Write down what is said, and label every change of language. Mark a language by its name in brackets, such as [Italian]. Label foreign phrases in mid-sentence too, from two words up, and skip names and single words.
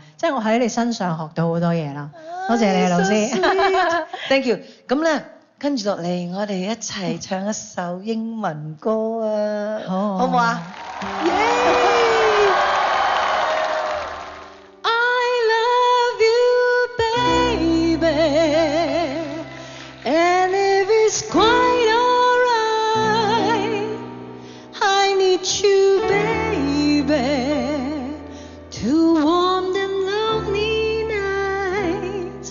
[Cantonese] 即係我喺你身上學到好多嘢啦。多謝你啊，老師。 [English] Thank you。 [Cantonese] 咁咧，跟住落嚟，我哋一齊唱一首英文歌啊！好唔好啊？ [English] Quite alright, I need you, baby, to warm the lonely night.